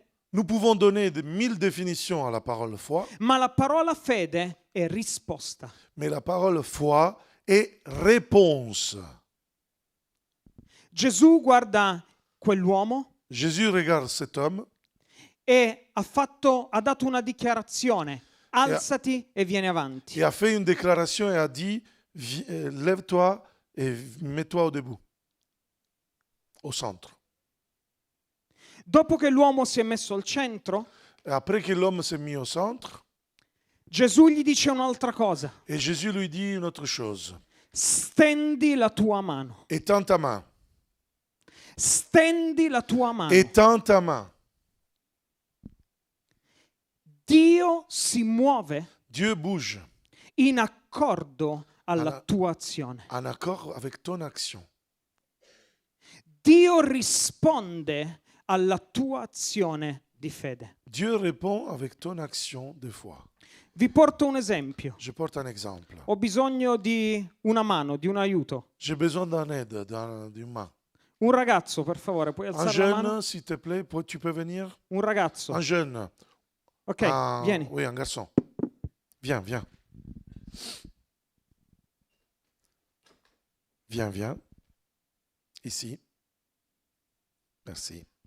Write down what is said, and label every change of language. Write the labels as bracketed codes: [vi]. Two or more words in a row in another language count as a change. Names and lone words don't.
[fr] Nous pouvons donner 1000 définitions à la parole foi, [it] ma la parola fede è risposta. [fr] mais la parole foi est réponse. [it] Gesù guarda quell'uomo [fr] Jésus regarde cet homme [it] e ha dato una dichiarazione. Alzati e vieni avanti. [fr] et a fait une déclaration et a dit lève-toi et mets-toi au debout, au centre. [it] Dopo che l'uomo si è messo al centro, [fr] Et après que l'homme s'est mis au centre, [it] Gesù gli dice un'altra cosa. [fr] et Jésus lui dit une autre chose. [it] Stendi la tua mano. [fr] Étends ta main. [it] Stendi la tua mano. [fr] Étends ta main. [it] Dio si muove [fr] Dieu bouge [it] in accordo alla Alla- tua azione. [fr] en accord avec ton action. [it] Dio risponde alla tua azione di fede. [fr] Dieu répond avec ton action de foi. [it] Vi porto un esempio. [fr] Je porte un exemple. [it] Ho bisogno di una mano, di un aiuto. [fr] J'ai besoin d'un aide, d'une main. [it] Un ragazzo, per favore, puoi [fr] Un [it] alzare la mano? [fr] jeune, s'il te plaît, tu peux venir? [it] Un ragazzo. [fr] Un jeune. [it] Ok, [fr] Un- [it] vieni. [fr] Oui, un garçon. Viens, viens. Viens, viens. Ici. Merci.